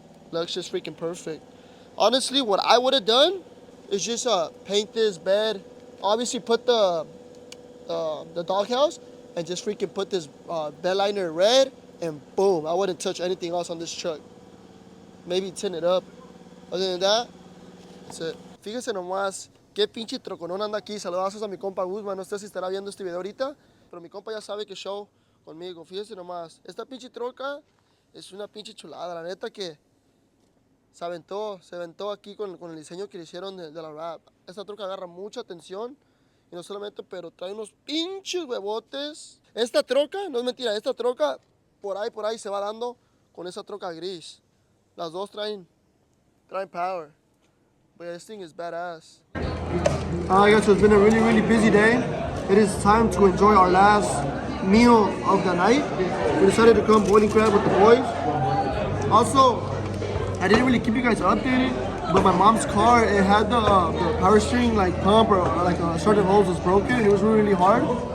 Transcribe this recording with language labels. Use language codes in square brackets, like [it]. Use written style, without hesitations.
[en] Looks just freaking perfect. Honestly, what I would have done is just paint this bed. Obviously, put the the doghouse and just freaking put this bed liner red, and boom, I wouldn't touch anything else on this truck. Maybe tin it up. Other than that, that's it. [es] Fíjense nomás, qué pinche troconón anda aquí. Saludazos a mi compa Guzmán. No sé si estará viendo este video ahorita, pero mi compa ya sabe que show conmigo. Fíjense nomás, esta pinche troca es una pinche chulada. La neta que se aventó aquí con el diseño que le hicieron de la wrap. Esta troca agarra mucha atención. Y no solamente, pero trae unos pinches huevotes. Esta troca, no es mentira, esta troca por ahí se va dando con esa troca gris. Las dos traen power. [en] But yeah, this thing is badass. Alright guys, so it's been a really, really busy day. It is time to enjoy our last meal of the night. We decided to come boiling crab with the boys. Also, I didn't really keep you guys updated, but my mom's car, it had the power steering like pump or like a certain hose was broken. It was really, really hard.